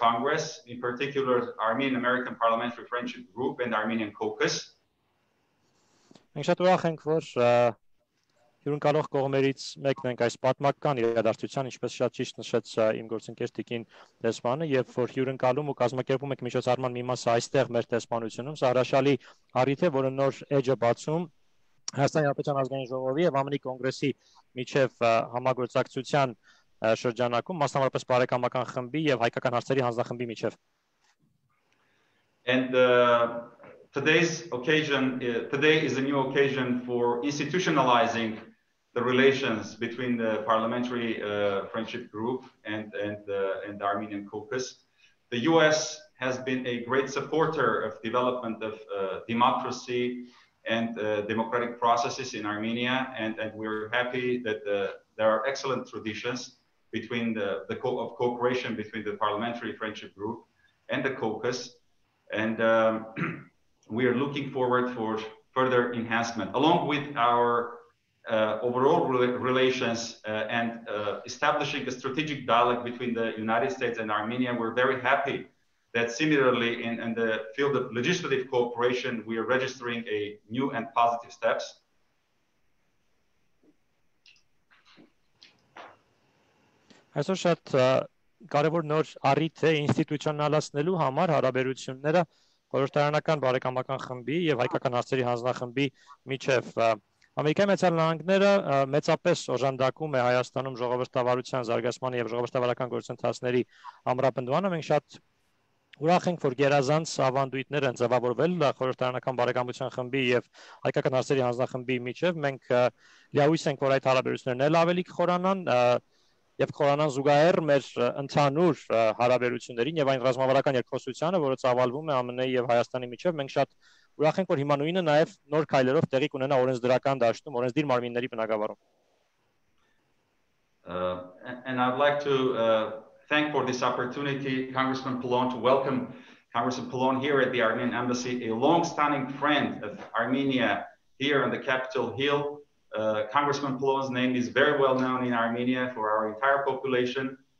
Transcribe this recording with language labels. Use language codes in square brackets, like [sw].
[en] Congress, in particular Armenian-American Parliamentary Friendship Group and Armenian Caucus. [hy] Մենք շատ ուրախ ենք, որ հյուրընկալող կողմերից մեկն ենք այս պատմական իրադարձության, ինչպես շատ ճիշտ նշեց իմ գործընկեր Տիկին դեսպանը, եւ որ հյուրընկալում ու կազմակերպում եք միջոցառման մի մասը այստեղ մեր դեսպանությունում, սա հրաշալի առիթ է, որը նոր էջ է բացում Հայաստանի Հանրապետության ազգային ժողովի եւ ԱՄՆ կոնգրեսի միջև համագործակցության շրջանակում, մասնավորապես բարեկամական խմբի եւ հայկական հարցերի հանձնախմբի միջև։ [en] And today is a new occasion for institutionalizing the relations between the Parliamentary Friendship Group and the Armenian Caucus. The U.S. has been a great supporter of development of democracy and democratic processes in Armenia, and we're happy that there are excellent traditions between of cooperation between the Parliamentary Friendship Group and the Caucus, and we are looking forward for further enhancement, along with our overall relations and establishing a strategic dialogue between the United States and Armenia. We're very happy that similarly in the field of legislative cooperation, we are registering a new and positive steps. [hy] Այսօր շատ կարևոր նոր առիթ է ինստիտուցիոնալացնելու համար հարաբերությունները խորհրդարանական բարեկամական խմբի եւ հայկական հարցերի հանձնախմբի միջև Ամերիկայի Միացյալ Նահանգները մեծապես օժանդակում է Հայաստանում ժողովրդավարության զարգացման եւ ժողովրդավարական գործընթացների ամրապնդմանը։ Մենք շատ ուրախ ենք, որ գերազանց ավանդույթներ են ձևավորվել խորհրդարանական բարեկամության խմբի եւ հայկական հարցերի հանձնախմբի միջև։ Մենք լիահույս ենք, որ այդ հարաբերություններն էլ ավելի կխորանան եւ խորանան զուգահեռ մեր ընդհանուր հարաբերություններին եւ այն ռազմավարական երկխոսությանը, որը ծավալվում է ԱՄՆ-ի եւ Հայաստանի միջև։ Մենք շատ ուրախ ենք, որ հիմա նույնը նաեւ նոր քայլերով տեղի կունենա օրենսդրական դաշտում, օրենսդիր մարմինների բնագավառում։ [en] And I'd like to thank for this opportunity, Congressman Pallone, to welcome Congressman Pallone here at the Armenian Embassy, a long-standing friend of Armenia here on the Capitol Hill. Congressman Pallone's name is very well known in Armenia for our entire population.